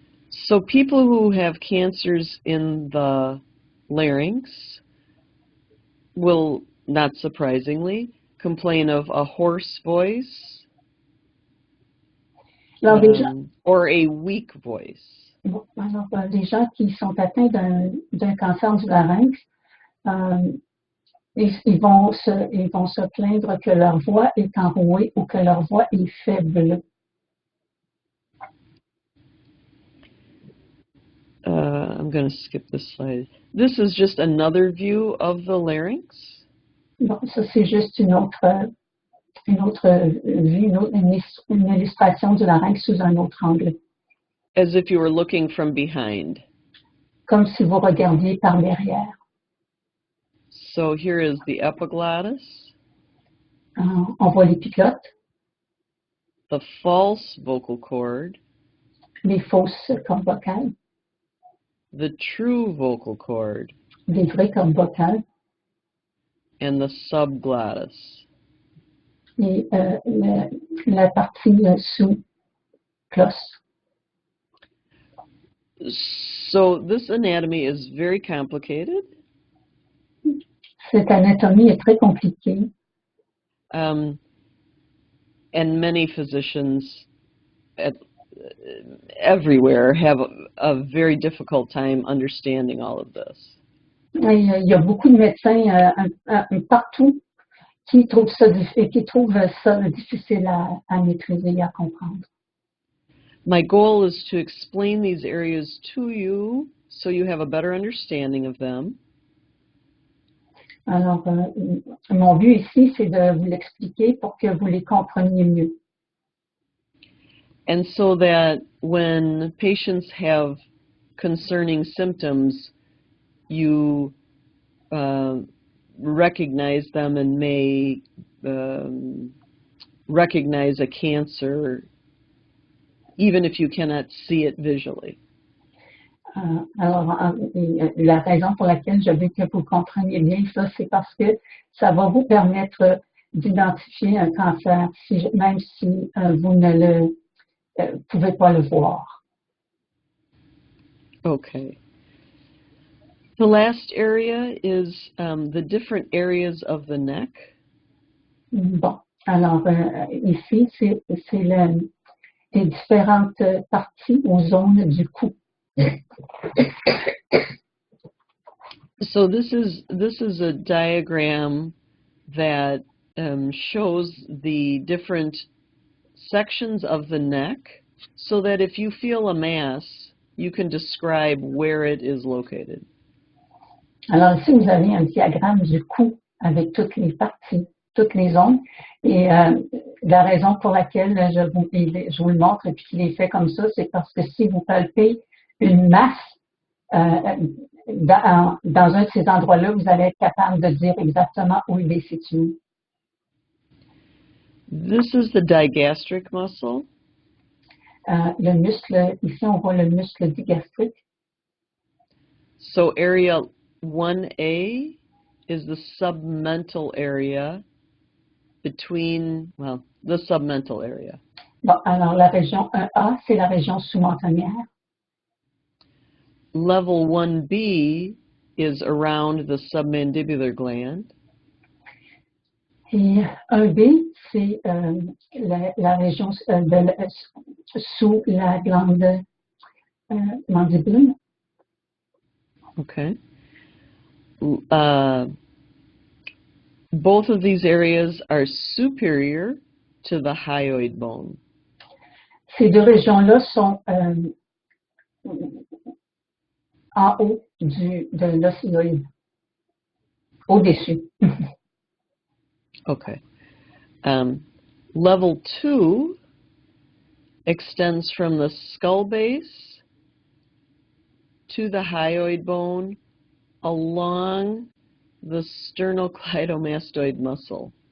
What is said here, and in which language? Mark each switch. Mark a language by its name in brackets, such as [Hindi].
[English] So people who have cancers in the larynx will, not surprisingly, complain of a hoarse voice or a weak voice. [French] Bon, alors, les gens qui sont atteints d'un cancer du larynx, ils vont se plaindre que leur voix est enrouée ou que leur voix est faible. [English] I'm going to skip this slide. This is just another view of the larynx. [French] Bon, ça c'est juste une autre vue, une illustration du larynx sous un autre angle. [English] As if you were looking from behind. [French] Comme si vous regardiez par derrière. [English] So here is the epiglottis. [French] On voit l'épiglotte. [English] The false vocal cord. [French] Les fausses cordes vocales. [English] The true vocal cord. [French] Les vraies cordes vocales. [English] And the subglottis. [French] Et la partie sous glosse. [English] So this anatomy is very complicated. [French] Cette anatomie est très compliquée. [English] And many physicians everywhere have a very difficult time understanding all of this. [French] Il y a beaucoup de médecins partout qui trouvent ça difficile à maîtriser et à comprendre. [English] My goal is to explain these areas to you so you have a better understanding of them. [French] Alors, mon but ici, c'est de vous l'expliquer pour que vous les compreniez mieux. [English] And so that when patients have concerning symptoms, you recognize them and may recognize a cancer even if you cannot see it visually. [French] Alors, la raison pour laquelle je veux que vous compreniez bien ça, c'est parce que ça va vous permettre d'identifier un cancer, même si vous ne pouvez pas le voir. [English] Okay. The last area is the different areas of the neck. [French] Bon, alors ici, c'est les différentes parties ou zones du cou. [English] So this is a diagram that shows the different sections of the neck, so that if you feel a mass, you can describe where it is located. [French] Alors ici, vous avez un diagramme du cou avec toutes les parties, toutes les zones. Et la raison pour laquelle je vous le montre et puis qu'il est fait comme ça, c'est parce que si vous palpez une masse dans un de ces endroits-là, vous allez être capable de dire exactement où il est situé. [English] This is the digastric muscle. [French] Le muscle, ici on voit le muscle digastrique. [English] So area 1A is the submental area between, well, the submental area. [French] Bon, alors la région 1A, c'est la région sous-mentonnière. [English] Level 1B is around the submandibular gland. [French] Et 1B, c'est la région sous la glande mandibule. [English] Okay. Both of these areas are superior to the hyoid bone. [French] Ces deux régions-là sont en haut de l'os hyoïde, au-dessus. [English] Okay. Level 2 extends from the skull base to the hyoid bone along the sternocleidomastoid muscle.